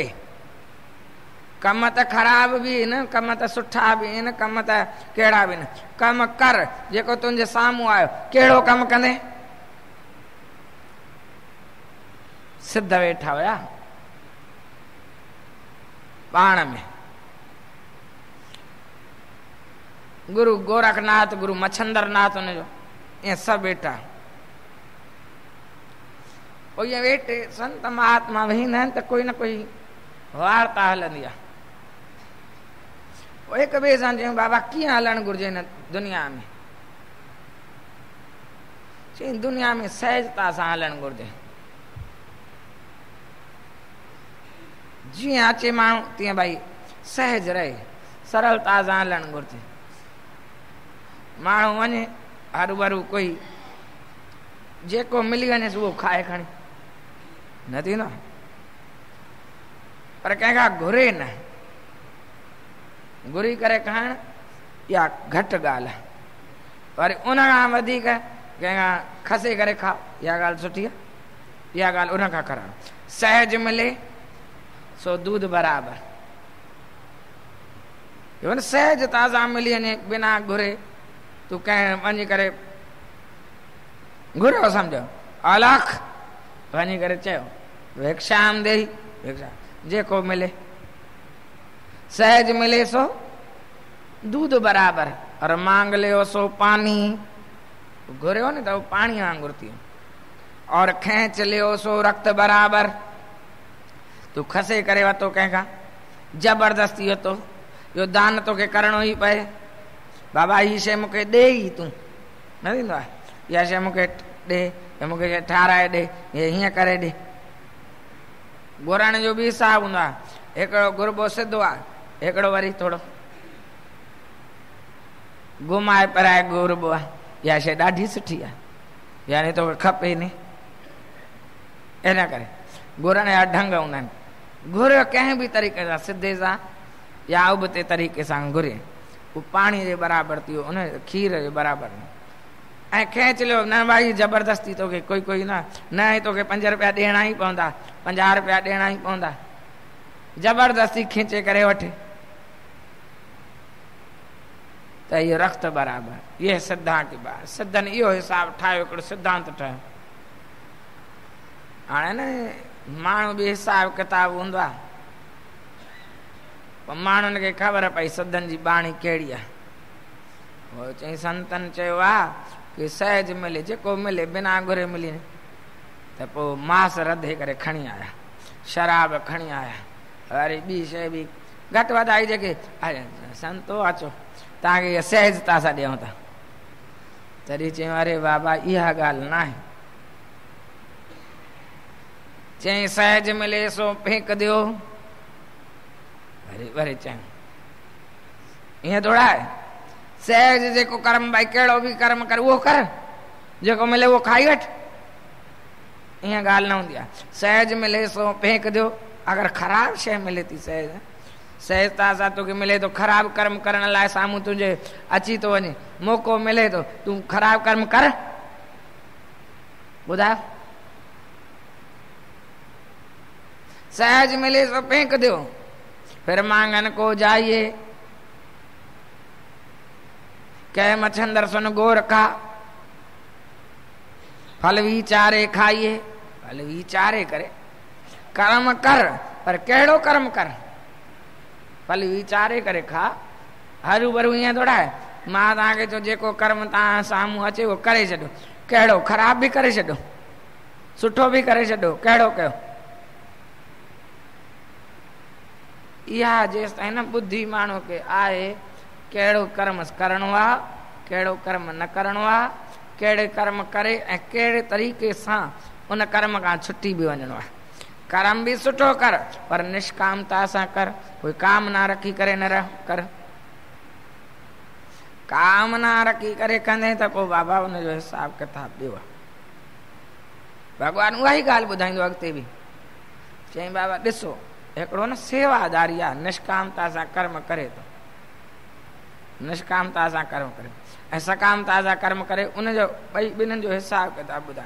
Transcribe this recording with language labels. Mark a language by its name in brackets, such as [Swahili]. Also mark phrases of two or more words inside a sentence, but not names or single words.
[Sindhi] कम त ख़राब बि आहिनि, कम त सुठा बि आहिनि, कम त कहिड़ा बि न। कमु कर जेको तुंहिंजे साम्हूं आयो। कहिड़ो कमु कंदे? सिद्ध वेठा हुया पाण में, गुरु गोरखनाथ, गुरु मच्छंदरनाथ, हुनजो ईअं सभु वेठा। पोइ ईअं वेठे संत महात्मा वेहींदा आहिनि त कोई न कोई वार्ता हलंदी आहे। पोइ हिक ॿिए सां चयूं बाबा कीअं हलणु घुरिजे हिन दुनिया में? चई दुनिया में सहजता सां हलणु घुरिजे। जीअं अचे माण्हू तीअं भई सहज रहे, सरलता सां हलणु घुरिजे। माण्हू वञे हरू भरू, कोई जेको मिली वञेसि उहो खाए खणी, न थींदो। पर कंहिंखां घुरे न, घुरी करे खाइण इहा घटि ॻाल्हि आहे। वरी उनखां वधीक कंहिंखां खसे करे खाओ, इहा ॻाल्हि सुठी आहे। इहा ॻाल्हि उनखां करायो। [Hindi] सहज मिले सो दूध बराबरि। [Sindhi] सहजता सां मिली वञे बिना घुरे, तूं कंहिं वञी करे घुरियो सम्झो, अलख वञी करे चयो [Sanskrit] भिक्षाम देही, [Sindhi] भिक्षा जेको मिले। [Hindi] सहज मिले सो दूध बराबर, और मांग ले सो पानी। [Sindhi] घुरियो न त वो पानी वांगुर थी। [Hindi] और खेच ले सो रक्त बराबर। [Sindhi] तू खसे करे वतो कंहिंखां, जबरदस्ती वतो, यो दान तोखे करणो ई पए। बाबा ही शइ मूंखे ॾे ई तूं, न थींदो आहे। इहा शइ मूंखे ॾे, या मूंखे ठाराए ॾे, या हीअं करे ॾे। घुरण जो बि हिसाबु हूंदो आहे। हिकिड़ो गुरबो सिधो आहे, हिकिड़ो वरी थोरो घुमाए पराए घुरबो आहे। इहा शइ ॾाढी सुठी आहे, यानी तोखे खपे नी। इन करे घुरण जा ढंग हूंदा आहिनि। घुरियो कंहिं बि तरीक़े सां, सिधे सां या उबते तरीक़े सां घुरे, उहो पाणी जे बराबरि थी वियो, उन खीर जे बराबरि न। ऐं खेच लियो न भाई जबरदस्ती तोखे कोई न तोखे 5 रुपया ॾियणा ई पवंदा, 50 रुपया ॾियणा ई पवंदा, जबरदस्ती खींचे करे वठे त इहो रक्त बराबरि। इहे सिद्धांत बार सिद्धनि इहो हिसाबु ठाहियो, हिकिड़ो सिद्धांत ठाहियो। हाणे न माण्हू बि हिसाबु किताबु हूंदो आहे, पोइ माण्हुनि खे ख़बर पई सिद्धनि जी बाणी कहिड़ी आहे। उहो चई संतनि चयो आहे कि [Hindi] सहज मिले, [Sindhi] जेको मिले बिना घुरे मिली त पोइ मांस रधे करे खणी आया, शराब खणी आया, वरी ॿी शइ बि घटि वधाई जेके संतो अचो तव्हांखे इहा सहजता सां ॾियूं था। तॾहिं चयूं अरे बाबा इहा ॻाल्हि न आहे। [Hindi] चई सहज मिले सो फेंक दियो। [Sindhi] वरी चयूं ईअं थोड़ा आहे। सहज जेको कर्म, भाई कहिड़ो बि कर्म कर उहो कर, जेको मिले उहो खाई वठ, ईअं ॻाल्हि न हूंदी आहे। [Hindi] सहज मिले सो फेंक दियो। [Sindhi] अगरि ख़राबु शइ मिले थी सहजता सां तोखे मिले थो, ख़राबु कर्म करण लाइ साम्हूं तुंहिंजे अची थो वञे, मौक़ो मिले थो, तूं ख़राबु कर्म कर, ॿुधायो। [Hindi] सहज मिले सो फेंक दो, फिर मांगन को जाइए, कह मच्छंदर सुन गो रखा, फल विचारे खाइए। [Sindhi] फल विचारे करे, कर्म कर, पर कहिड़ो कर्म कर, फल विचारे करे खा। हरू भरू ईअं [Hindi] थोड़ा है, [Sindhi] मां तव्हांखे चयो जेको कर्म तव्हां साम्हूं अचे उहो करे छॾियो, कहिड़ो ख़राब भी करे छॾियो, सुठो भी करे छॾियो, कहिड़ो कयो। इहा जेसि ताईं न बुद्धि माण्हू खे आहे, कहिड़ो कर्म करणो आहे, कहिड़ो कर्म न करणो आहे, कहिड़े कर्म करे ऐं कहिड़े तरीक़े सां उन कर्म खां छुटी भी वञणो आहे। कर्म भी सुठो कर, पर निष्कामता सां कर, कोई कामना रखी करे न कर। कामना रखी करे कंदे त पोइ बाबा उनजो हिसाब किताब ॾियो। भॻवान उहा ई ॻाल्हि ॿुधाईंदो अॻिते बि, चईं बाबा ॾिसो हिकिड़ो न सेवादारी आहे, निष्कामता सां कर्म करे थो, निष्कामता सां कर्म करे ऐं सकामता सां कर्म करे, उनजो ॿिन्हिनि जो हिसाब किताब ॿुधाए।